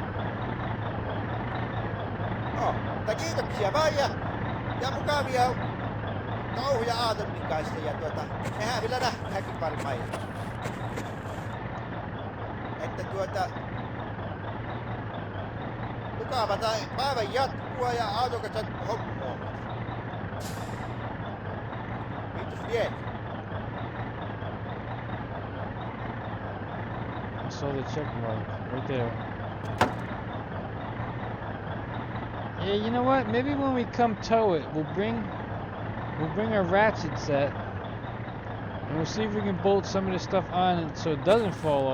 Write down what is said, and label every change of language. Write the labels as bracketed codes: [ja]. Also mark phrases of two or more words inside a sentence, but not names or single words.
[fi] No, mutta kiitoksia vaan ja mukavia touhuja Aatonnin kanssa ja mehän vielä nähdäänkin varmaan. Että mukava päivän jatkua ja Aaton kanssa hommaa. Kiitos vielä. [en] I saw the check mark right there. Yeah, you know what? Maybe when we come tow it, we'll bring our ratchet set, and we'll see if we can bolt some of this stuff on it so it doesn't fall off.